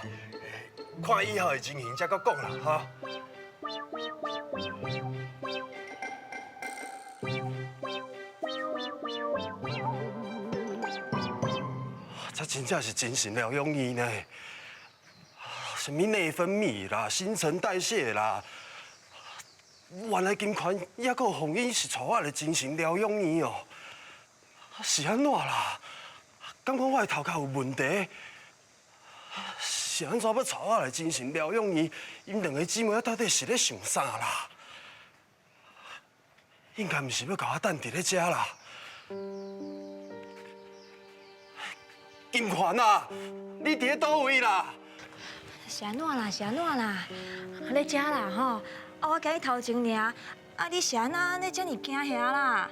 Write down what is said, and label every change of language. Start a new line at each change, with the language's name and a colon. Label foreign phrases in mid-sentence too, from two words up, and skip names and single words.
Min Nan Chinese: 看以后的情形再搁讲啦，哈。这真正是精神疗养院呢，什么内分泌啦、新陈代谢啦，原来金泉也搁有红英是带我的精神疗养院哦。是安怎啦？感觉我的头壳有问题，是安怎要带我来精神疗养院？因两个姊妹到底是咧想啥啦？应该毋是要甲我等伫咧遮啦。金泉啊，你伫咧倒位啦？是安怎啦？是安怎啦？咧遮啦吼，啊我甲你头前尔，啊你是安尼遮尔惊遐啦？